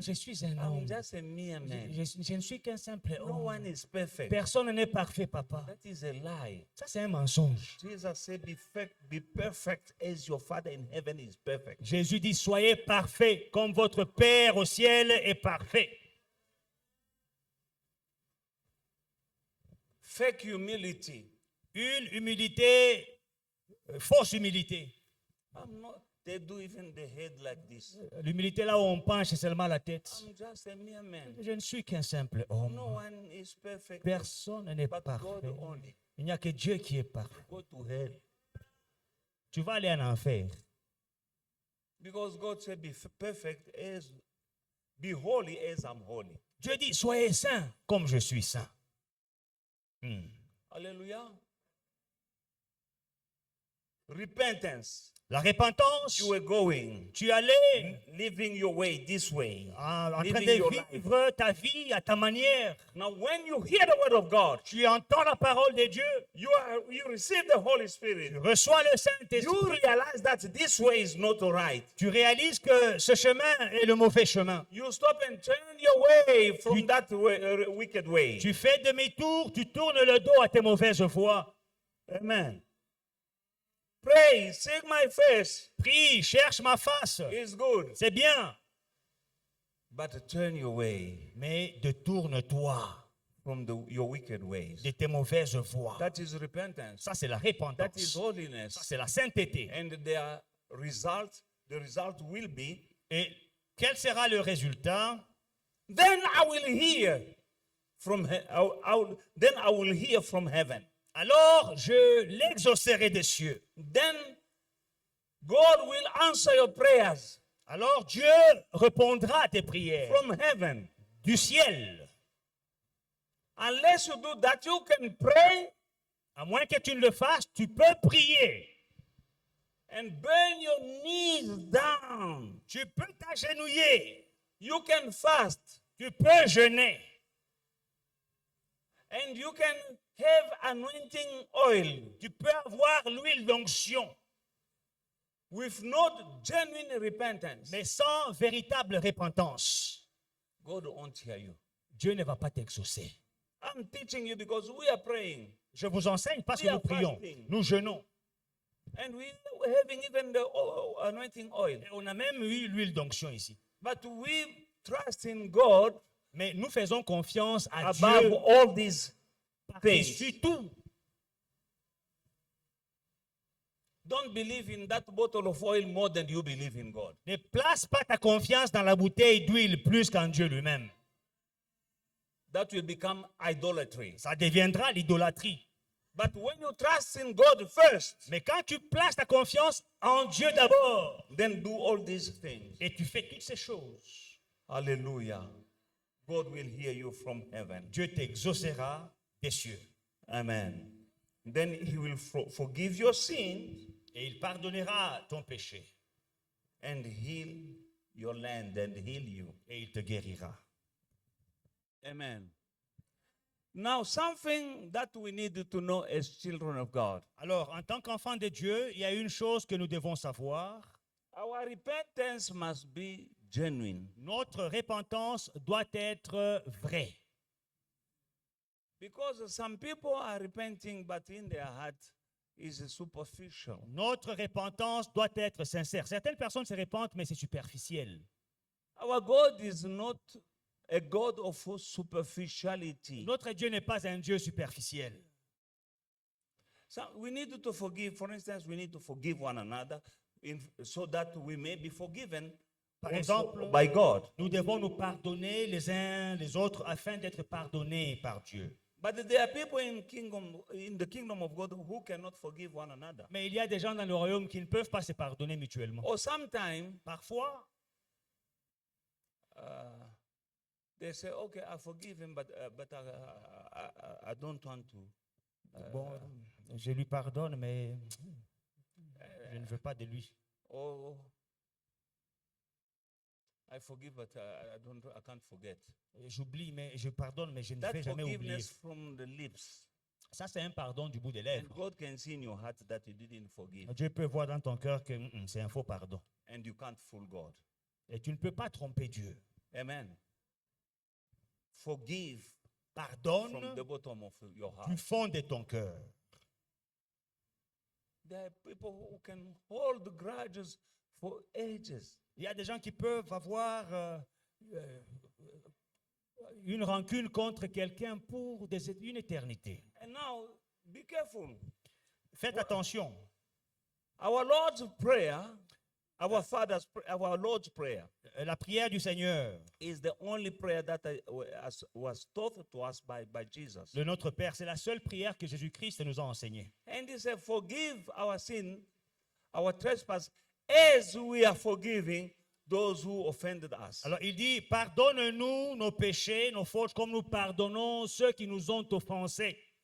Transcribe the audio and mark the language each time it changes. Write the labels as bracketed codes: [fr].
[fr] je suis un homme. [en] I'm just a mere man. [fr] Je ne suis qu'un simple [en] No [fr] homme. [en] one is perfect. [fr] Personne n'est parfait, papa. [en] That is a lie. [fr] Ça, c'est un mensonge. [en] Jesus said, be perfect as your Father in heaven is perfect. [fr] Jésus dit, soyez parfaits comme votre Père au ciel est parfait. [en] Fake humility. [fr] Une humilité, fausse humilité. [en] I'm not, they do even the head like this. [fr] L'humilité là où on penche seulement la tête. [en] I'm just a mere man. [fr] Je ne suis qu'un simple homme. [en] No one is perfect [fr] Personne n'est [en] but God [fr] parfait. [en] only. [fr] Il n'y a que Dieu qui est parfait. [en] Go to hell. [fr] Tu vas aller en enfer. [en] Because God said, perfect as, be holy as I'm holy. [fr] Dieu dit, soyez saints comme je suis saint. [en] Hallelujah. Repentance. [fr] La repentance, [en] You were going, [fr] tu allais [en] living your way this way. [fr] en train [en] Living [fr] de [en] your life. [fr] vivre ta vie à ta manière. [en] Now, when you hear the word of God, [fr] Tu entends la parole de Dieu. [en] you receive the Holy Spirit. [fr] Tu reçois le [en] You [fr] Saint-Esprit. [en] realize that this way is not right. [fr] Tu réalises que ce chemin est le mauvais chemin. [en] You stop and turn your way from that way, wicked way. [fr] Tu fais demi-tour, tu tournes le dos à tes mauvaises voies. [en] Amen. Pray, seek my face. [fr] Prie, cherche ma face. [en] It's good. [fr] C'est bien. [en] But turn your way [fr] Mais détourne-toi [en] from your wicked ways. [fr] de tes mauvaises voies. [en] That is repentance. [fr] Ça, c'est la [en] That is repentance. [fr] Ça, [en] holiness. [fr] c'est la sainteté. [en] And the result will be, [fr] Et quel sera le résultat? [en] then I will hear from then I will hear from heaven. [fr] Alors, je l'exaucerai des cieux. [en] Then God will answer your prayers [fr] Alors, Dieu répondra à tes prières [en] from heaven. [fr] du ciel. [en] Unless you do that, you can pray [fr] À moins que tu ne le fasses, tu peux prier. [en] and burn your knees down. [fr] Tu peux t'agenouiller. [en] You can fast [fr] Tu peux jeûner. [en] and you can have anointing oil [fr] Tu peux avoir l'huile d'onction. [en] with not genuine repentance. [fr] Mais sans véritable repentance, [en] God won't hear you. [fr] Dieu ne va pas t'exaucer. [en] I'm teaching you because we are praying [fr] Je vous enseigne parce que [en] We [fr] nous [en] are [fr] prions. [en] fasting. [fr] Nous jeûnons. [en] and we're having even the anointing oil. [fr] Et on a même eu l'huile d'onction ici. [en] But we trust in God [fr] Mais nous faisons confiance à [en] above [fr] Dieu [en] all these [fr] par-dessus [en] things. [fr] tout. [en] Don't believe in that bottle of oil more than you believe in God. [fr] Ne place pas ta confiance dans la bouteille d'huile plus qu'en Dieu lui-même. [en] That will become idolatry. [fr] Ça deviendra l'idolâtrie. [en] But when you trust in God first, [fr] Mais quand tu places ta confiance en Dieu d'abord [en] then do all these things. [fr] et tu fais toutes ces choses, [en] Hallelujah. God will hear you from heaven. [fr] Dieu t'exaucera des cieux. [en] Amen. Then he will forgive your sins [fr] Et il pardonnera ton péché. [en] and heal your land and heal you. [fr] Et il te guérira. [en] Amen. Now, something that we need to know as children of God. [fr] Alors, en tant qu'enfant de Dieu, il y a une chose que nous devons savoir. [en] Our repentance must be genuine. [fr] Notre repentance doit être vraie. [en] Because some people are repenting, but in their heart is superficial. [fr] Notre repentance doit être sincère. Certaines personnes se repentent, mais c'est superficiel. [en] Our God is not a God of superficiality. [fr] Notre Dieu n'est pas un Dieu superficiel. [en] So we need to forgive. For instance, we need to forgive one another so that we may be forgiven [fr] Par [en] also [fr] exemple, [en] by God. [fr] nous devons nous pardonner les uns les autres afin d'être pardonnés par Dieu. [en] But there are people in the kingdom of God who cannot forgive one another. [fr] Mais il y a des gens dans le royaume qui ne peuvent pas se pardonner mutuellement. [en] Or sometimes [fr] Parfois, [en] they say, okay, I forgive him, but I don't want to. [fr] Bon, je lui pardonne, mais je ne veux pas de lui. [en] Oh, I forgive, but I can't forget. [fr] J'oublie, mais je pardonne, mais je ne [en] That [fr] vais jamais oublier. [en] forgiveness from the lips. [fr] Ça, c'est un pardon du bout des [en] And [fr] lèvres. [en] God can see in your heart that you didn't forgive. [fr] Dieu peut voir dans ton cœur que c'est un faux pardon. [en] And you can't fool God. [fr] Et tu ne peux pas tromper Dieu. [en] Amen. Forgive from [fr] Pardonne [en] the bottom of your [fr] du [en] heart. [fr] fond de ton cœur. [en] There are people who can hold grudges for ages. [fr] Il y a des gens qui peuvent avoir une rancune contre quelqu'un pour une éternité. [en] And now, be careful. [fr] Faites attention. [en] Our Lord's Prayer, our Lord's Prayer, [fr] La prière du Seigneur, [en] is the only prayer that was taught to us by Jesus. [fr] le Notre Père, c'est la seule prière que Jésus-Christ nous a enseignée. [en] And he said, forgive our sin, our trespass, as we are forgiving those who offended us. [fr] Alors il dit, pardonne-nous nos péchés, nos fautes, comme nous pardonnons ceux qui nous ont offensés.